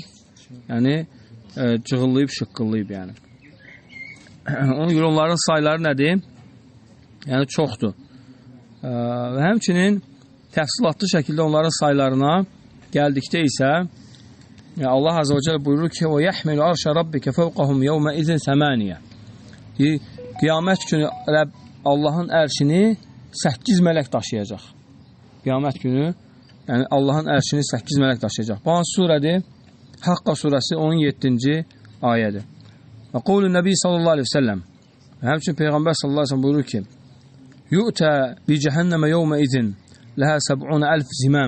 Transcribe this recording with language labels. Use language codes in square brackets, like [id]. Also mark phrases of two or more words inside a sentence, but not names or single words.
[az] Yəni cığıllayıb, şıqqıllayıb yəni. Ona görə onların sayları nədir? Yəni çoxdur. Və həmçinin təfsilatlı şəkildə onların saylarına gəldikdə isə Allah [ar] عز وجل [az] buyurur ki: [ar] "ويحمل عرش ربك فوقهم يومئذ [az] 8." Qiyamət günü Allahın ərşini 8 mələk daşıyacaq. Qiyamət günü yəni Allahın ərşini 8 mələk daşıyacaq. Bu hansı surədir? Haqqa surəsi 17-ci ayədir. [ar] وقول النبي صلى الله عليه وسلم, [az] həmçinin Peyğəmbər [ar] صلى الله عليه وسلم [az] buyurur ki: [ar] "يؤتى بجهنم يومئذ لها 70,000 زمام."